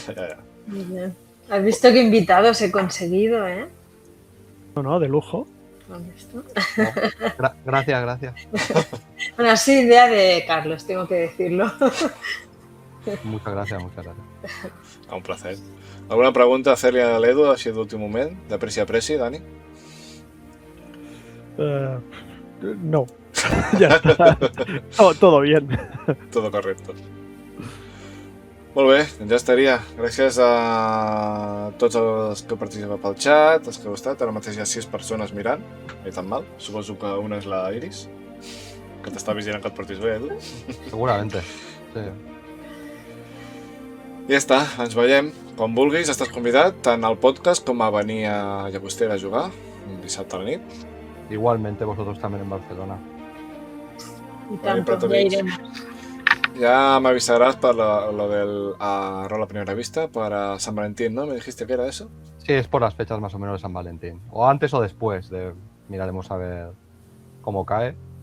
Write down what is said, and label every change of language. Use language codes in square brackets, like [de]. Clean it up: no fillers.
[ca] Ja. [es] Muy bien. ¿Has visto qué invitados he conseguido, No, de lujo. ¿Has visto? gracias, gracias. Bueno, sí, idea de Carlos, tengo que decirlo. Muchas gracias, muchas gracias. Un placer. [ca] Alguna pregunta a fer-li a l'Edu, així d'últim moment? De preci a preci, Dani? [es] No. Ya está. Todo bien. Todo correcto. [ca] Molt bé, doncs ja estaria. Gràcies a tots els que heu participat pel xat, els que heu estat. Ara mateix hi ha 6 persones mirant. Ni tan mal. Suposo que una és la Iris, que t'està vigilant que et portis bé, Edu. [es] Seguramente. Sí. [ca] I ja està, ens veiem. Quan vulguis, estàs convidat tant al podcast com a venir a Llagostera a jugar un dissabte a la nit. [es] Igualmente vosotros también en Barcelona. Y tanto, Prato ya Beach. iremos. Ya me avisarás para lo del Rol a Primera Vista para San Valentín, ¿no? ¿Me dijiste que era eso? Sí, es por las fechas más o menos de San Valentín. O antes o después. Miraremos a ver cómo cae.